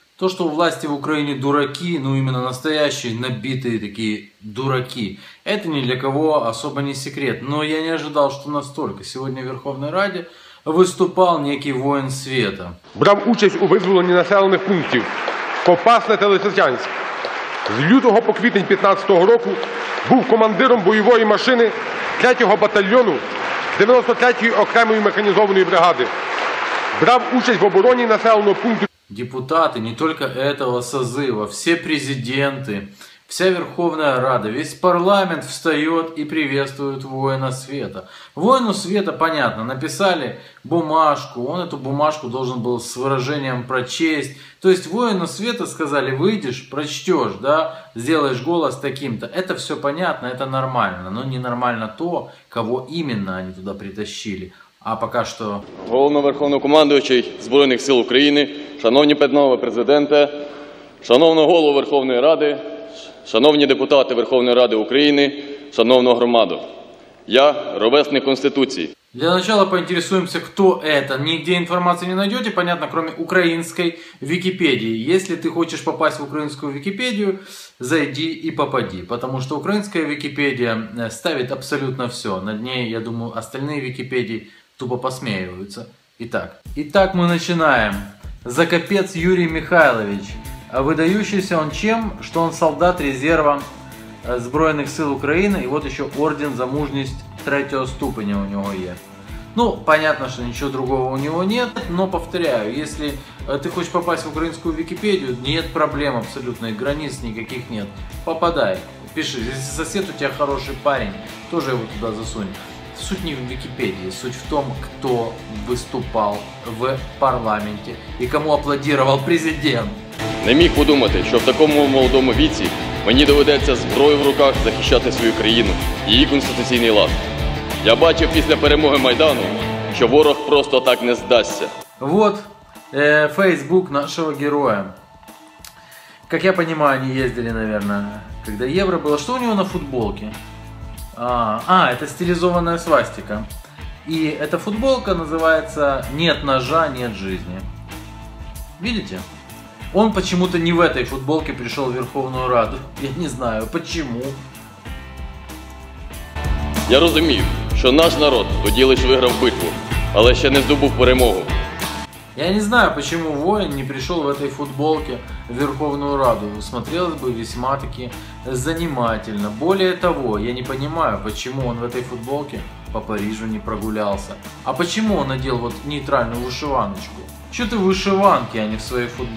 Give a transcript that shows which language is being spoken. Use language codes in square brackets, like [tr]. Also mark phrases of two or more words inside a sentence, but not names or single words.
[ru] То, что у власти в Украине дураки, ну именно настоящие, набитые такие дураки, это ни для кого особо не секрет. Но я не ожидал, что настолько. Сегодня в Верховной Раде выступал некий воин света. [uk] Брав участь у визволенні населених пунктів Попасне та Лисичанськ. З лютого по квітень 2015 року був командиром бойової машини 3-го батальйону 93-ї окремої механізованої бригади. Брав участь в обороні населеного пункту. [ru] Депутаты не только этого созыва, все президенты, вся Верховная Рада, весь парламент встает и приветствует воина света. Воину света, понятно, написали бумажку, он эту бумажку должен был с выражением прочесть. То есть воину света сказали, выйдешь, прочтешь, да, сделаешь голос таким-то. Это все понятно, это нормально, но ненормально то, кого именно они туда притащили. [uk] А пока що... Головнокомандуючий Збройних сил України, шановні панове президенте, шановна голова Верховної Ради, шановні депутати Верховної Ради України, шановна громада. [ru] Я ровесник Конституции. Для начала поинтересуемся, кто это. Нигде информации не найдете, понятно, кроме украинской Википедии. Если ты хочешь попасть в украинскую Википедию, зайди и попади. Потому что украинская Википедия ставит абсолютно все. Над ней, я думаю, остальные Википедии тупо посмеиваются. Итак, мы начинаем. Закапец Юрий Михайлович. Выдающийся он чем? Что он солдат резерва Збройных сил Украины. И вот еще орден за мужність 3-го ступеня у него есть. Ну, понятно, что ничего другого у него нет. Но, повторяю, если ты хочешь попасть в украинскую Википедию, нет проблем абсолютно. И границ никаких нет. Попадай, пиши. Если сосед у тебя хороший парень, тоже его туда засунь. Суть не в Википедии, суть в том, кто выступал в парламенте и кому аплодировал президент. [uk] Не міг подумати, що в такому молодому віці мені доведеться зброю в руках захищати свою країну, її конституційний лад. Я бачив після перемоги Майдану, що ворог просто так не здасться. [ru] Вот Facebook нашего героя. Как я понимаю, они ездили, наверное, когда евро было. Что у него на футболке? Это стилизованная свастика. И эта футболка называется «Нет ножа, нет жизни». Видите? Он почему-то не в этой футболке пришел в Верховную Раду. Я не знаю, почему. [uk] Я розумію, що наш народ тоді лише виграв битву, але ще не здобув перемогу. [ru] Я не знаю, почему воин не пришел в этой футболке в Верховную Раду. Смотрелось бы весьма-таки занимательно. Более того, я не понимаю, почему он в этой футболке по Парижу не прогулялся. А почему он надел вот нейтральную вышиваночку? Чё ты в вышиванке, а не в своей футболке?